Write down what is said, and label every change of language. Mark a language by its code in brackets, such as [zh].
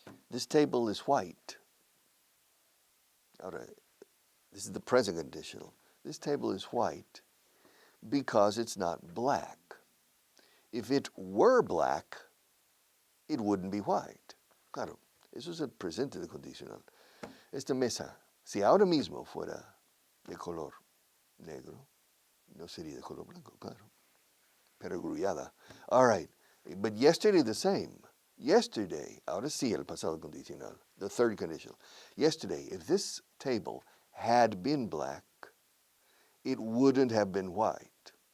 [en] This table is white. Ahora, this is the present conditional. This table is white because it's not black. If it were black, it wouldn't be white. [es] Claro, eso es el presente de condicional. Esta mesa, si ahora mismo fuera de color negro, no sería de color blanco, claro. Perogrullada. [en] All right, but yesterday the same. Yesterday, [es] ahora sí el pasado condicional, [en] the third conditional. Yesterday, if this table had been black, it wouldn't have been white.